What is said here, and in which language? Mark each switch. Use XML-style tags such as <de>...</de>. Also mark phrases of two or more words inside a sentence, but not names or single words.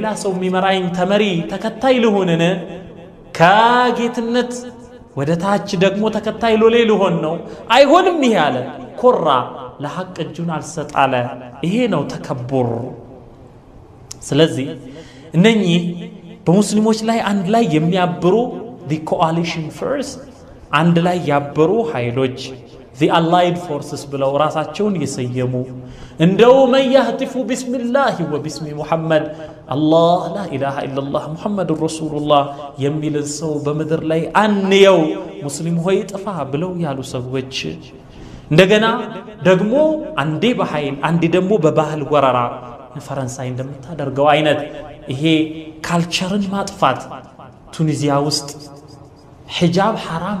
<am>ሰው የሚመራኝ ተመሪ ተከታይ ልሁንን ከጌትነት ወደ ታች ደግሞ ተከታይ ሎሌ ልሆን ነው አይሆንም ይሄ አለ ኮራ ለሐቅ እጁን አልሰጣለ ይሄ ነው ተከቡር ስለዚህ እነኚህ በሙስሊሞች ላይ አንድ ላይ የሚያብሩ</am> <en>the coalition</en> <am>first አንድ ላይ ያበሩ ኃይሎች</am> <en>the allied forces</en> <am>ብለው ራሳቸውን የሰየሙ እንደው</am> <ar>من يهتف بسم الله وبسم محمد الله لا اله الا الله محمد رسول الله</ar> <am>የሚል ሰው በመድር ላይ አንየው ሙስሊም ሆይ ጥፋ ብለው ያሉ ሰዎች እንደገና ደግሞ አንዴ በኃይል አንዴ ደግሞ በባህል ወረራ ፈረንሳይ እንደምታደርገው አይነት ይሄ ካልቸርን ማጥፋት ቱኒዚያ ውስጥ ሒጃብ ሐራም</am>